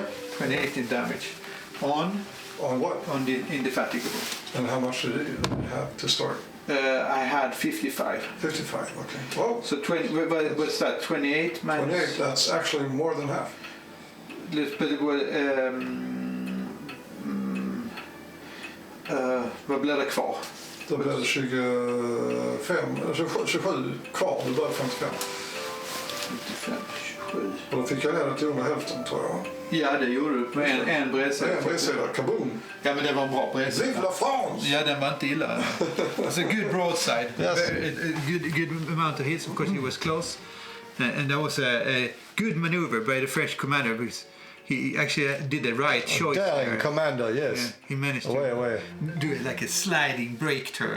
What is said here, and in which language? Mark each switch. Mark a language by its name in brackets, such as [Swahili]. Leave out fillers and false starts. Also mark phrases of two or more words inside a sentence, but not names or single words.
[English] 28 in damage. On On what? the indefatigable. And how much did it have to start? I had 55. 55. Okay. Well, So 20. What's that? 28 minus. 28. That's actually more than half. But it was. [Swedish] Vad blir det kvar? Då blev det 27 kvar. Det blev 55. 55, 27. Och då fick jag ner det till under hälften, tror jag. Ja, det gjorde du med en bredsida. En bredsida, kaboom! Ja, men det var en bra bredsida. [French] Vive la France! [Swedish] Ja, den var inte illa. [English] It's a good broadside. Yes. A good amount of hits. Of course, he was close. And that was a good maneuver by the French commander because he actually did the right choice. Daring there. commander, yes. Yeah, he managed Away. to do it like a sliding brake turn.